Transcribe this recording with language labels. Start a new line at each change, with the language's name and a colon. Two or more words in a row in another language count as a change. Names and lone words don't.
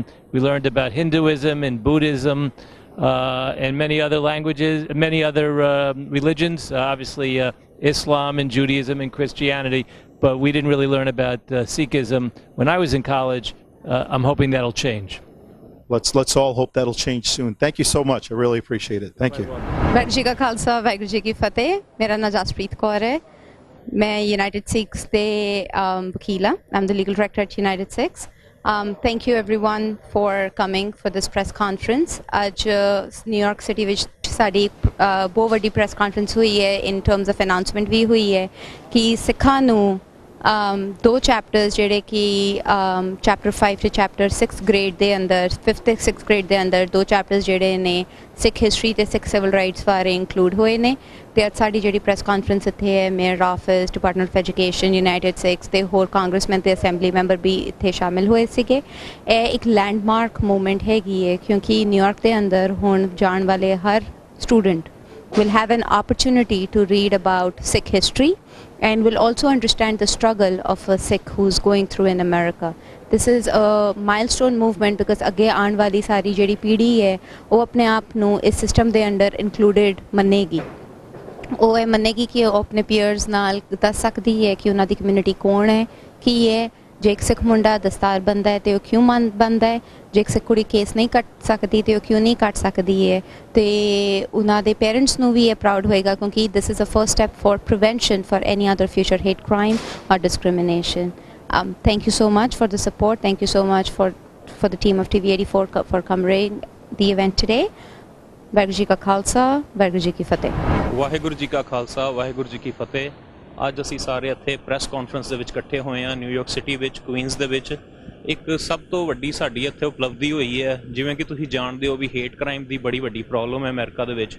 English: We learned about Hinduism and Buddhism and many other languages, many other religions, obviously Islam and Judaism and Christianity, but we didn't really learn about Sikhism when I was in college. I'm hoping that'll change. Let's all hope that'll change soon. Thank you so much. I really appreciate it. Thank you.
Punjabi: ਵਾਹਿਗੁਰੂ ਜੀ ਕਾ ਖਾਲਸਾ ਵਾਹਿਗੁਰੂ ਜੀ ਕੀ ਫਤਿਹ। ਮੇਰਾ ਨਾਮ ਜਸਪ੍ਰੀਤ ਕੌਰ ਹੈ। ਮੈਂ ਯੂਨਾਈਟਿਡ ਸਿੱਖਸ ਦੇ ਵਕੀਲ ਹਾਂ।
English: I'm the legal director at United Sikhs. Thank you everyone for coming for this press conference.
Punjabi: ਅੱਜ ਨਿਊਯਾਰਕ ਸਿਟੀ ਵਿੱਚ ਸਾਡੀ ਬਹੁਤ ਵੱਡੀ
English: press conference
Punjabi: ਹੋਈ ਹੈ।
English: in terms of announcement
Punjabi: ਵੀ ਹੋਈ ਹੈ ਕਿ ਸਿੱਖਾਂ ਨੂੰ ਦੋ ਚੈਪਟਰਸ ਜਿਹੜੇ ਕਿ ਚੈਪਟਰ 5 ਤੇ ਚੈਪਟਰ 6 ਗ੍ਰੇਡ ਦੇ ਅੰਦਰ 5th ਤੇ 6th ਗ੍ਰੇਡ ਦੇ ਅੰਦਰ ਦੋ ਚੈਪਟਰਸ ਜਿਹੜੇ ਨੇ ਸਿੱਖ ਹਿਸਟਰੀ ਤੇ ਸਿੱਖ
English: civil rights
Punjabi: ਬਾਰੇ ਇੰਕਲੂਡ ਹੋਏ ਨੇ। ਤੇ ਅੱਜ ਸਾਡੀ ਜਿਹੜੀ
English: press conference
Punjabi: ਇੱਥੇ ਹੈ
English: mayor office,
Punjabi: ਡਿਪਾਰਟਮੈਂਟ ਆਫ ਐਜੂਕੇਸ਼ਨ, ਯੂਨਾਈਟਿਡ ਸਿੱਖਸ ਤੇ ਹੋਰ ਕਾਂਗਰਸਮੈਨ ਤੇ
English: assembly member
Punjabi: ਵੀ ਇੱਥੇ ਸ਼ਾਮਿਲ ਹੋਏ ਸੀਗੇ। ਇਹ ਇੱਕ ਲੈਂਡਮਾਰਕ ਮੂਵਮੈਂਟ ਹੈਗੀ ਹੈ ਕਿਉਂਕਿ ਨਿਊਯਾਰਕ ਦੇ ਅੰਦਰ ਹੁਣ ਜਾਣ ਵਾਲੇ ਹਰ ਸਟੂਡੈਂਟ
English: will have an opportunity to read about Sikh history and will also understand the struggle of a Sikh who's going through in America. This is a milestone movement because
Punjabi: ਅੱਗੇ ਆਉਣ ਵਾਲੀ ਸਾਰੀ ਜਿਹੜੀ ਪੀੜ੍ਹੀ ਹੈ ਉਹ ਆਪਣੇ ਆਪ ਨੂੰ ਇਸ ਸਿਸਟਮ ਦੇ ਅੰਡਰ ਇਨਕਲੂਡਡ ਮੰਨੇਗੀ। ਉਹ ਇਹ ਮੰਨੇਗੀ ਕਿ ਉਹ ਆਪਣੇ ਪੀਅਰਸ ਨਾਲ ਦੱਸ ਸਕਦੀ ਹੈ ਕਿ ਉਹਨਾਂ ਦੀ ਕਮਿਊਨਿਟੀ ਕੌਣ ਹੈ, ਕੀ ਹੈ। ਜੇ ਇੱਕ ਸਿੱਖ ਮੁੰਡਾ ਦਸਤਾਰ ਬੰਦਾ ਹੈ ਤੇ ਉਹ ਕਿਉਂ ਬੰਦਾ ਹੈ, ਜੇ ਇੱਕ ਸਿੱਖ ਕੁੜੀ ਕੇਸ ਨਹੀਂ ਕੱਟ ਸਕਦੀ ਤੇ ਉਹ ਕਿਉਂ ਨਹੀਂ ਕੱਟ ਸਕਦੀ ਹੈ। ਤੇ ਉਹਨਾਂ ਦੇ ਪੇਰੈਂਟਸ ਨੂੰ ਵੀ ਇਹ ਪ੍ਰਾਊਡ ਹੋਏਗਾ ਕਿਉਂਕਿ
English: this is a first step for prevention for any other future hate crime or discrimination. Thank you so much for the support. Thank you so much for the team of TV84 for covering the event today.
Punjabi: ਵਾਹਿਗੁਰੂ ਜੀ ਕਾ ਖਾਲਸਾ, ਵਾਹਿਗੁਰੂ ਜੀ ਕੀ ਫਤਿਹ। ਵਾਹਿਗੁਰੂ ਜੀ ਕਾ ਖਾਲਸਾ, ਵਾਹਿਗੁਰੂ ਜੀ ਕੀ ਫਤਿਹ। ਅੱਜ ਅਸੀਂ ਸਾਰੇ ਇੱਥੇ
English: press conference
Punjabi: ਦੇ ਵਿੱਚ ਇਕੱਠੇ ਹੋਏ ਹਾਂ ਨਿਊਯਾਰਕ ਸਿਟੀ ਵਿੱਚ, ਕੁਈਨਸ ਦੇ ਵਿੱਚ। ਇੱਕ ਸਭ ਤੋਂ ਵੱਡੀ ਸਾਡੀ ਇੱਥੇ ਉਪਲਬਧੀ ਹੋਈ ਹੈ, ਜਿਵੇਂ ਕਿ ਤੁਸੀਂ ਜਾਣਦੇ ਹੋ ਵੀ
English: hate crime
Punjabi: ਦੀ ਬੜੀ ਵੱਡੀ ਪ੍ਰੋਬਲਮ ਹੈ ਅਮਰੀਕਾ ਦੇ ਵਿੱਚ।